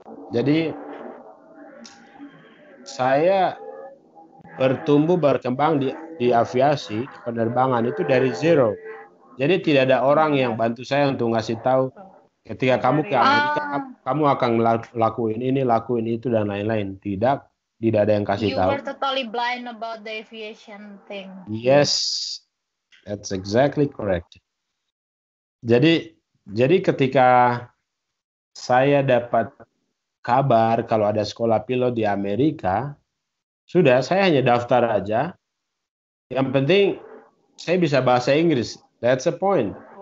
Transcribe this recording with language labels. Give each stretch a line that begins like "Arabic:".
Indonesian: Jadi saya berkembang di aviasi, di penerbangan itu dari zero. Jadi tidak ada orang yang bantu saya untuk ngasih tahu ketika kamu ke Amerika kamu akan lakuin ini, lakuin itu dan lain-lain. Tidak ada yang kasih tahu.
English: You were totally blind about the aviation thing. Yes, that's exactly correct.
Indonesian: Jadi ketika saya dapat kabar kalau ada sekolah pilot di Amerika, sudah saya hanya daftar aja. Yang penting saya bisa bahasa Inggris.
English: That's the point.